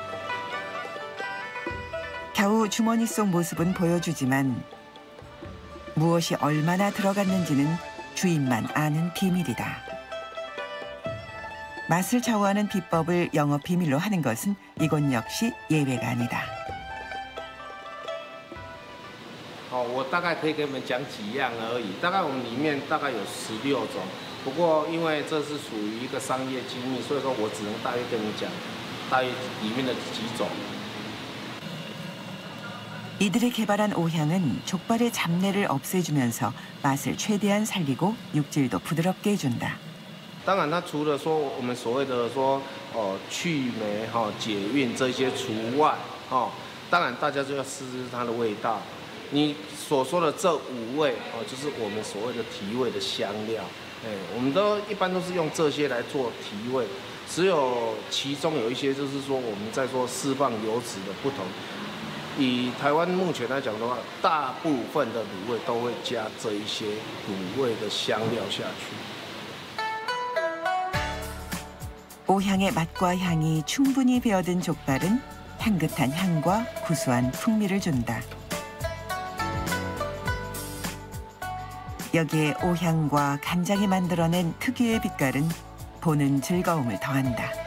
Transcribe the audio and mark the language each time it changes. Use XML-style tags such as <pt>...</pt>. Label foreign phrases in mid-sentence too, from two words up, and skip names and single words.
<ko>겨우 주머니 속 모습은 보여주지만 무엇이 얼마나 들어갔는지는 주인만 아는 비밀이다. 맛을 좌우하는 비법을 영업 비밀로 하는 것은 이곳 역시 예외가 아니다.</ko> <zh>我大概可以跟你们讲几样而已，大概我们里面大概有16种，不过因为这是属于一个商业机密，所以说我只能大约跟你讲，大约里面的几种。</zh> <ko>이들이 개발한 오향은 족발의 잡내를 없애주면서 맛을 최대한 살리고 육질도 부드럽게 해준다.</ko> <zh>当然，它除了说我们所谓的说去霉解韵这些除外当然大家就要试试它的味道。你所说的这5味就是我们所谓的提味的香料。我们一般都是用这些来做提味，只有其中有一些就是说我们在说释放油脂的不同。以台湾目前来讲的话，大部分的卤味都会加这一些卤味的香料下去。</zh> <ko>오향의 맛과 향이 충분히 배어든 족발은 향긋한 향과 구수한 풍미를 준다. 여기에 오향과 간장이 만들어낸 특유의 빛깔은 보는 즐거움을 더한다.</ko>